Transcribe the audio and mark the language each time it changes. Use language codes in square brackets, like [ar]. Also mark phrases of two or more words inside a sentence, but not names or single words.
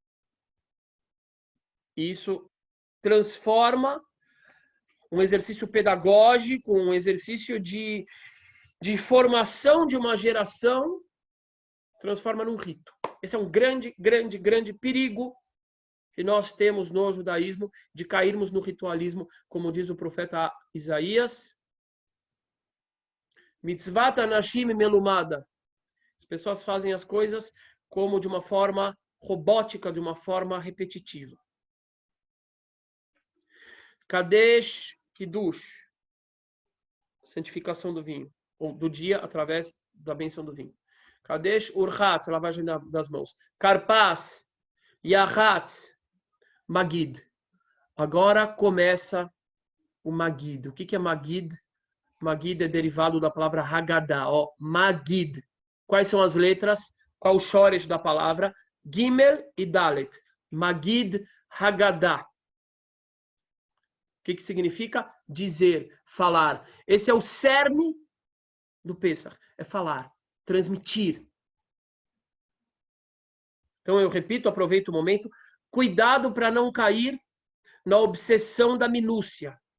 [pt] Isso transforma um exercício pedagógico, um exercício de formação de uma geração, transforma num rito. Esse é um grande, grande, grande perigo que nós temos no judaísmo, de cairmos no ritualismo, como diz o profeta Isaías. [he] Mitzvat anashim melumada. [pt] As pessoas fazem as coisas como de uma forma robótica, de uma forma repetitiva. [he] Kadesh Kiddush, [pt] santificação do vinho, ou do dia através da bênção do vinho. [he] Kadesh Urchatz, [pt] lavagem das mãos. [he] Karpas, Yahatz, Magid. [pt] Agora começa o Magid. O que é Magid? Magid é derivado da palavra Haggadah. Magid. Quais são as letras? Qual o shoresh da palavra? Gimel e Dalet. [he] Magid Haggadah. [pt] O que significa? Dizer, falar. Esse é o cerne do Pesach. É falar, transmitir. Então eu repito, aproveito o momento. Cuidado para não cair na obsessão da minúcia.